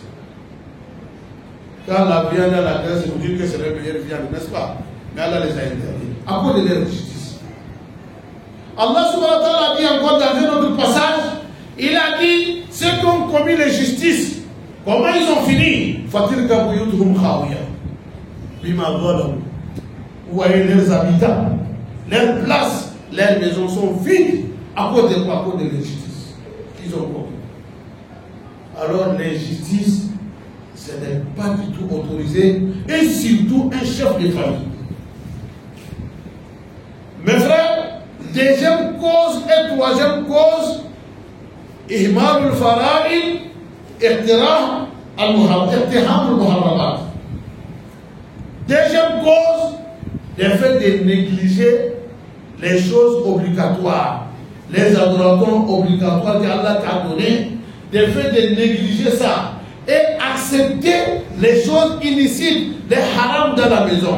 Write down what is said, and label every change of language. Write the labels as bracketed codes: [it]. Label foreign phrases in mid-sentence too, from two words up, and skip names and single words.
[fr] Quand la viande à la graisse, vous dites que c'est la meilleure viande, n'est-ce pas? Mais Allah les a interdits. À cause de leur injustice. [ar] الله سبحانه وتعالى [fr] a dit encore dans un autre passage, il a dit, ceux qui ont commis l'injustice, Comment ils ont fini? [ar] فتلك بيوتهم خاوية. بما ظلموا. [fr] Vous voyez leurs habitants, leurs places, leurs maisons sont vides à cause de quoi? À cause de l'injustice qu'ils ont commis. Alors l'injustice, ce n'est pas du tout autorisé, et surtout un chef de famille. Mes frères, deuxième cause et troisième cause, [ar] إهمال الفرائض، اقتراف المحرمات. [fr] Deuxième cause, le fait de négliger les choses obligatoires, les adorations obligatoires qu'Allah t'a données, le fait de négliger ça et accepter les choses illicites, les harams dans la maison.